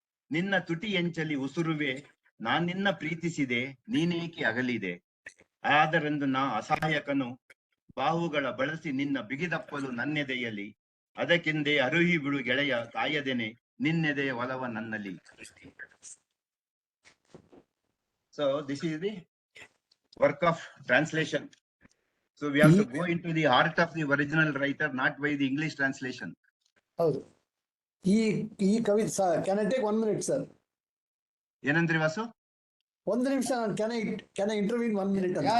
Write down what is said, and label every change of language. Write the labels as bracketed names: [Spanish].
[Kannada] ನಿನ್ನ ತುಟಿ ಎಂಚಲಿ ಉಸುರುವೆ ನಾನಿನ್ನ ಪ್ರೀತಿಸಿದೆ ನೀನೇಕೆ ಅಗಲಿದೆ. ಆದರೆಂದು ನಾ ಅಸಹಾಯಕನು ಬಾಹುಗಳ ಬಳಸಿ ನಿನ್ನ ಬಿಗಿದಪ್ಪಲು ನನ್ನೆದೆಯಲ್ಲಿ. ಅದಕ್ಕೆಂದೇ ಅರುಹಿ ಬಿಡು ಗೆಳೆಯ ಕಾಯದೆನೆ ನಿನ್ನೆದೆಯ ಒಲವ ನನ್ನಲ್ಲಿ. [English] So this is the work of translation. So we have to go into the heart of the original writer, not by the English translation. [Kannada] ಹೌದು. ಈ ಕವಿತೆ sir, [English] can I take 1 minute [Kannada] sir? ಏನಂದ್ರಿ ವಾಸು? 1 ನಿಮಿಷ. [English] Can I ಇಂಟರ್ವ್ಯೂನ್ 1 minute ಅಂತ?